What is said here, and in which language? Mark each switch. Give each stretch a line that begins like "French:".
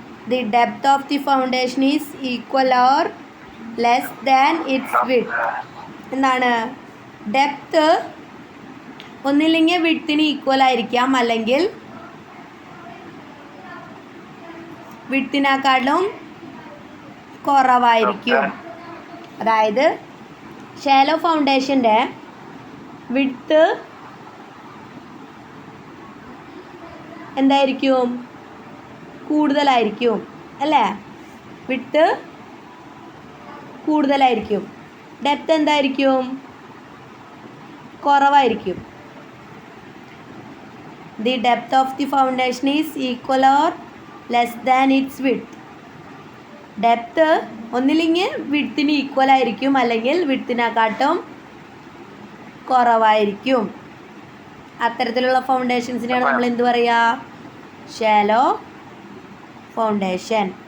English: The depth of the foundation is equal or less than its width.
Malayalam: എന്താണ്? Depth ഒന്നില്ലെങ്കിൽ വിഡ്ത്തിന് equal ആയിരിക്കാം, അല്ലെങ്കിൽ വിഡ്ത്തിനെക്കാളും കുറവായിരിക്കും. അതായത് ഷാലോ ഫൗണ്ടേഷൻ്റെ വിഡ്ത്ത് എന്തായിരിക്കും? കൂടുതലായിരിക്കും അല്ലേ? വിഡ്ത്ത് കൂടുതലായിരിക്കും. ഡെപ്ത് എന്തായിരിക്കും? കുറവായിരിക്കും.
English: The depth of the foundation is equal or less than its width.
Malayalam: Depth ഒന്നില്ലെങ്കിൽ വിഡ്ത്തിന് ഈക്വൽ ആയിരിക്കും, അല്ലെങ്കിൽ വിഡ്ത്തിനെക്കാട്ടും കുറവായിരിക്കും. അത്തരത്തിലുള്ള ഫൗണ്ടേഷൻസിനെയാണ് നമ്മൾ എന്ത് പറയുക? Shallow foundation.